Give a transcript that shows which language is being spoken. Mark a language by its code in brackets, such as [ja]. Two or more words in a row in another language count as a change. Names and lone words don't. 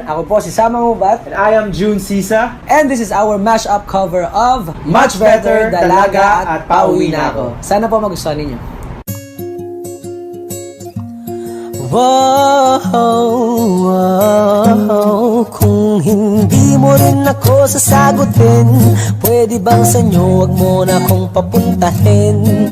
[tl] Ako po si Sama Mubat [en] And I am June Sisa. and this is our mashup cover of Much Better, Dalaga at Pauwi na Ako. [tl] Sana po magustuhan ninyo. Kung hindi mo rin ako sasagutin, pwede bang sa inyo wag mo na akong papuntahin?